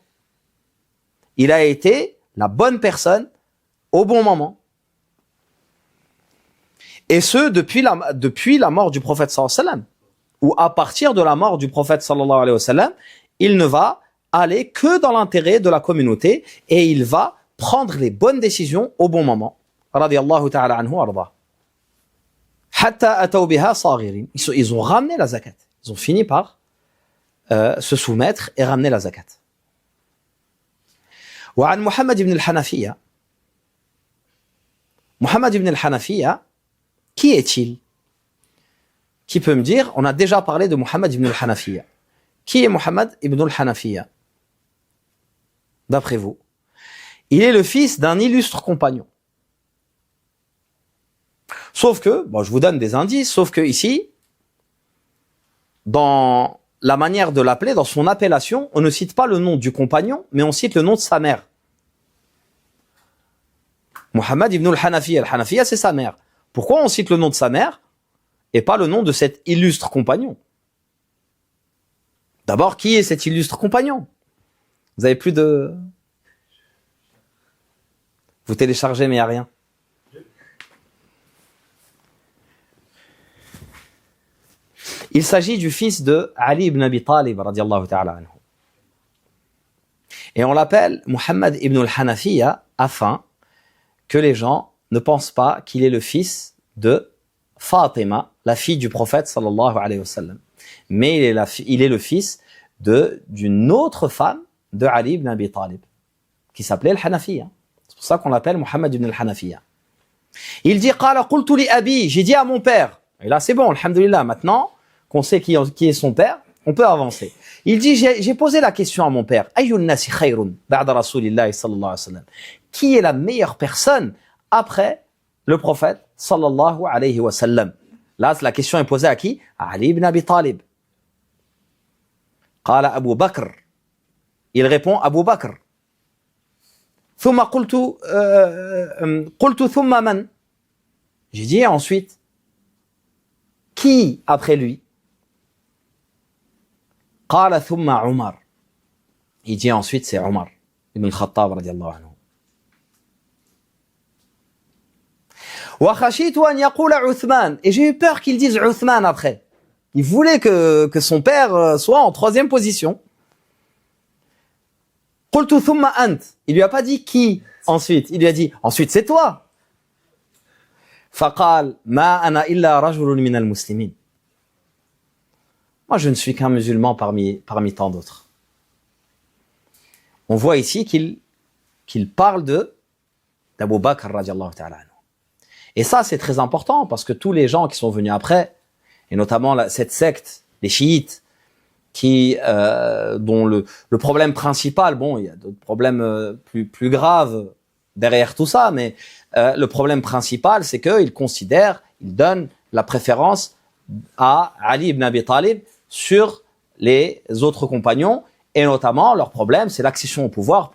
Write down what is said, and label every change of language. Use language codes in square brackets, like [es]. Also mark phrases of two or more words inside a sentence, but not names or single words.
[fr] Il a été la bonne personne au bon moment. Et ce, depuis la mort du prophète [ar] صلى الله عليه وسلم, [fr] ou à partir de la mort du prophète [ar] صلى الله عليه وسلم, [fr] il ne va aller que dans l'intérêt de la communauté et il va prendre les bonnes décisions au bon moment. [ar] رضي الله تعالى عنه أرضا. حتى أتوا بها صاغرين. [fr] Ils ont ramené la zakat. Ils ont fini par se soumettre et ramener la zakat. [ar] وعن محمد ابن الحنفية. [fr] Muhammad ibn al-Hanafiya, qui est-il? Qui peut me dire? On a déjà parlé de Muhammad ibn al-Hanafiya. Qui est Muhammad ibn al-Hanafiya? D'après vous? Il est le fils d'un illustre compagnon. Sauf que, bon, je vous donne des indices, sauf que ici, dans la manière de l'appeler, dans son appellation, on ne cite pas le nom du compagnon, mais on cite le nom de sa mère. Muhammad ibn al-Hanafiya. Al-Hanafiya, c'est sa mère. Pourquoi on cite le nom de sa mère et pas le nom de cet illustre compagnon? D'abord, qui est cet illustre compagnon? Vous avez plus de... Vous téléchargez, mais il n'y a rien. Il s'agit du fils de Ali ibn Abi Talib, [ar] رضي الله تعالى عنه. [fr] Et on l'appelle Muhammad ibn al-Hanafiya afin que les gens ne pensent pas qu'il est le fils de Fatima, la fille du prophète [ar] صلى الله عليه وسلم. [fr] Mais il est le fils d'une autre femme de Ali ibn Abi Talib, qui s'appelait al-Hanafiya. C'est pour C'est ça qu'on l'appelle Muhammad ibn al-Hanafiya. Il dit, [ar] قال قلت لأبي, [fr] j'ai dit à mon père. Et là, c'est bon, alhamdoulilah, maintenant qu'on sait qui est son père, on peut avancer. Il dit, j'ai posé la question à mon père. [ar] أي الناس خير بعد رسول الله صلى الله عليه وسلم. [fr] Qui est la meilleure personne après le prophète [ar] صلى الله عليه وسلم? [fr] Là, la question est posée à qui? À Ali ibn Abi Talib. [ar] قال أبو بكر. [fr] Il répond Abu Bakr. [ar] ثم قلت ثم من. [fr] J'ai dit ensuite, qui après lui? [ar] قال ثم عمر. [fr] Il dit ensuite c'est Omar ibn al-Khattab [ar] رضي الله عنه. وخشيت أن يقول عثمان. [fr] Et j'ai eu peur qu'il dise Uthman après. Il voulait que son père soit en troisième position. [ar] قلت ثم أنت. [fr] Il lui a pas dit qui ensuite. Il lui a dit ensuite c'est toi. [ar] فقال ما أنا إلا رجل من المسلمين. [fr] Moi, je ne suis qu'un musulman parmi tant d'autres. On voit ici qu'il parle d'Abu Bakr [ar] رضي الله تعالى عنه. [fr] Et ça, c'est très important parce que tous les gens qui sont venus après, et notamment cette secte, les chiites, dont le problème principal, bon, il y a d'autres problèmes plus graves derrière tout ça, mais le problème principal, c'est qu'ils considèrent, ils donnent la préférence à Ali ibn Abi Talib sur les autres compagnons, et notamment leur problème, c'est l'accession au pouvoir.